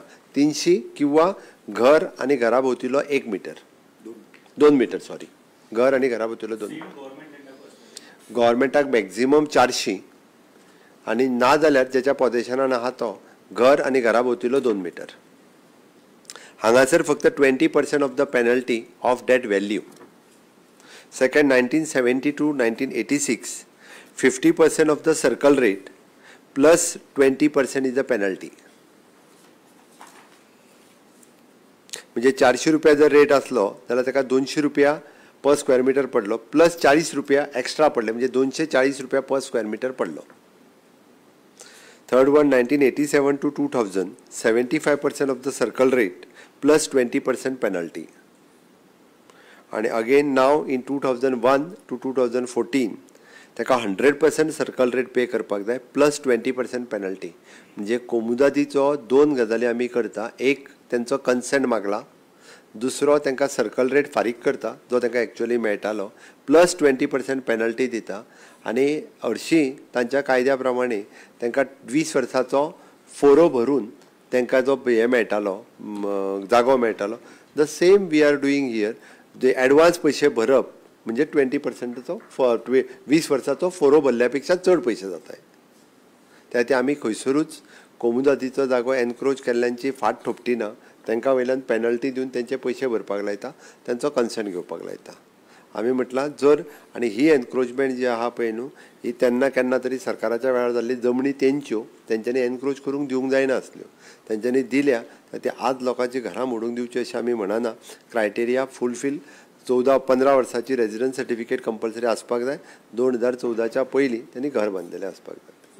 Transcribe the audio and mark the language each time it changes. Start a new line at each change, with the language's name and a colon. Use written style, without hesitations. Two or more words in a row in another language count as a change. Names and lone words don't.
Konkani: 300 किंवा घर आणि घरा भोवतीलो 1 मीटर 2 मीटर सॉरी घर आणि घरा भोवतीलो 2 मीटर. गव्हर्मेंटाक मॅक्झिमम 400 आणि ना जाल्यार जेच्या पोझेशनान आहा तो घर आणि घरा भोवतीलो 2 मीटर. हांगासर फक्त
English: 20% of the penalty of that value. second 1970 to 1986 50% of the circle rate plus 20% is the penalty.
Konkani: म्हणजे 400 रुपया जर रेट असलो जाल्यार ताका 200 रुपया
English: per square meter
Konkani: पडलो प्लस 40 रुपया एक्स्ट्रा पडले म्हणजे 240 रुपया
English: per square meter
Konkani: पडलो.
English: third one 1987 to 2000 75% of the circle rate plus 20% penalty.
Konkani: आणि
English: again now in 2001 to 2014
Konkani: ताका
English: 100% circle rate pay
Konkani: करपाक जाय
English: plus 20% penalty.
Konkani: म्हणजे कोमुनिदादीचो 2 गजाली आमी करता. एक तेंचो कन्सेंट मागला दुसरो तांकां सर्कल रेट फारीक करता जो तांकां एक्चुअली मेळटालो
English: plus 20% penalty
Konkani: दिता आनी हरशीं तांच्या कायद्या प्रमाणे तांकां 20 वर्सांचो फोरो भरून तांकां जो हे मेळटालो जागो मेळटालो
English: the same we are doing here
Konkani: जे एडवान्स पयशे भरप म्हणजे 20%चो 20 वर्सांचो फोरो भरल्या पेक्षा चड पयशे जाताय त्या खातीर आमी खंयसरूच कोमुदादीचो जागो एनक्रोच केल्ल्यांची फाट थोपटी ना तांकां वयल्यान पेनल्टी दिवन तेंचे पयशे भरपाक लायता तांचो कन्सेंट घेवपाक लायता आमी म्हटलां जर आनी ही एनक्रोचमेंट जी आहा पळय न्हू ही तेन्ना केन्ना तरी सरकाराच्या वेळार जाल्ली जमनी तेंच्यो तेंच्यांनी एनक्रोच करूंक दिवंक जायना आसल्यो तेंच्यांनी दिल्या ते आज लोकांची घरां मोडूंक दिवची अशें आमी म्हणना
English: criteria fulfil
Konkani: 15 वर्सांची
English: residence certificate compulsory
Konkani: आसपाक जाय 2014च्या पयलीं त्यांनी घर बांदलेलें आसपाक जाय